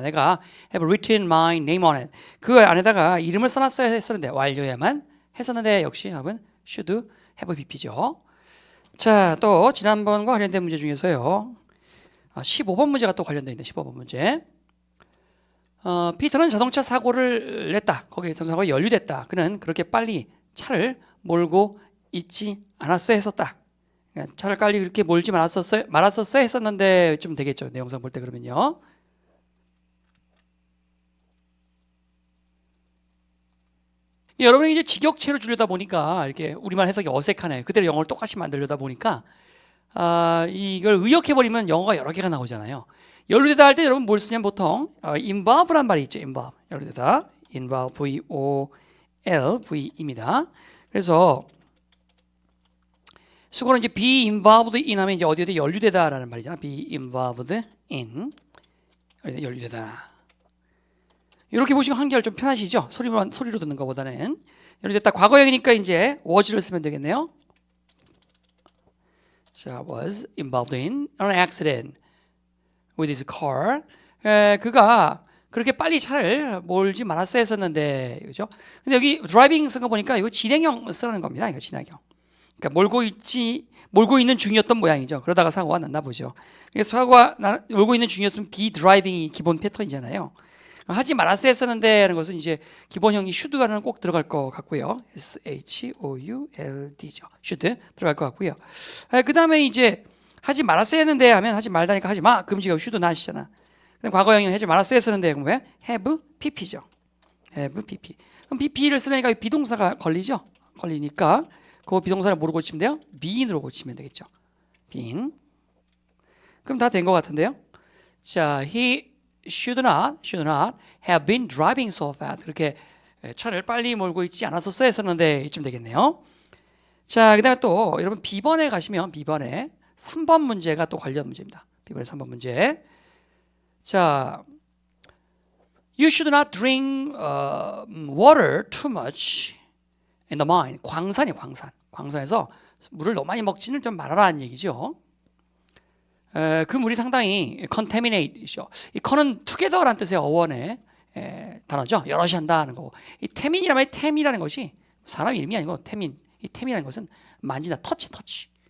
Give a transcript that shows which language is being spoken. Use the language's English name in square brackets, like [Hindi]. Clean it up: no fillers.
[Korean] 내가 [English] have written my name on it. [Korean] 그 안에다가 이름을 써놨어야 했었는데 완료해야만 했었는데 역시 답은 should have pp죠. 자, 또 지난번과 관련된 문제 중에서요. 15번 문제가 또 관련되어 있는 15번 문제. 피터는 자동차 사고를 냈다. 거기에 자동차 사고가 연루됐다. 그는 그렇게 빨리 차를 몰고 있지 않았어야 했었다. 그러니까 차를 빨리 그렇게 몰지 말았었어야 했었는데 좀 되겠죠. 내용상 볼 때 그러면요. 여러분이 이제 직역체로 주려다 보니까 이렇게 우리말 해석이 어색하네. 그대로 영어를 똑같이 만들려다 보니까 이걸 의역해버리면 영어가 여러 개가 나오잖아요. 연루되다 할 때 여러분 뭘 쓰냐면 보통 involve란 말이 있죠. involve. 연루되다. involve, V-O-L-V-입니다. 그래서 수거는 이제 [English] be involved in [Korean] 하면 이제 어디에 연루되다라는 말이잖아. be involved in. 연루되다. 이렇게 보시면 한결 좀 편하시죠? 소리로 듣는 것보다는. 연루됐다. 과거형이니까 이제 was를 쓰면 되겠네요. [English] 자, was involved in an accident with his car. [Korean] 그가 그렇게 빨리 차를 몰지 말았어야 했었는데, 그죠? 근데 여기 driving 쓴 거 보니까 이거 진행형 쓰라는 겁니다. 이거 진행형. 그러니까 몰고 있는 중이었던 모양이죠. 그러다가 사고가 났나 보죠. 그래서 사고가 몰고 있는 중이었으면 be driving이 기본 패턴이잖아요. 하지 말았어야 했었는데 하는 것은 이제 기본형이 should가는 꼭 들어갈 것 같고요. S-H-O-U-L-D죠. should 들어갈 것 같고요. 그 다음에 이제 하지 말았어야 했는데 하면 하지 말다니까 하지 마. 금지가 should not이잖아. 과거형이 하지 말았어야 했었는데 그럼 왜? have pp죠. have pp. 그럼 pp를 쓰려니까 비동사가 걸리죠. 걸리니까 그 비동사를 뭐로 고치면 돼요? been으로 고치면 되겠죠. been. 그럼 다 된 것 같은데요. [English] 자, he should not have been driving so fast. [Korean] 그렇게 차를 빨리 몰고 있지 않았었어야 했었는데 이쯤 되겠네요. 자, 그 다음에 또 여러분 B번에 가시면 B번에 3번 문제가 또 관련 문제입니다. B번에 3번 문제. [English] 자, you should not drink water too much in the mine. [Korean] 광산이 광산. 광산에서 물을 너무 많이 먹지는 좀 말아라는 얘기죠. 그 물이 상당히 contaminate이죠. 이 con은 together라는 뜻의 어원의 단어죠. 여럿이 한다는 거고. 이 태민이라면 템이라는 것이 사람 이름이 아니고 태민. 이 템이라는 것은 만진다. 터치.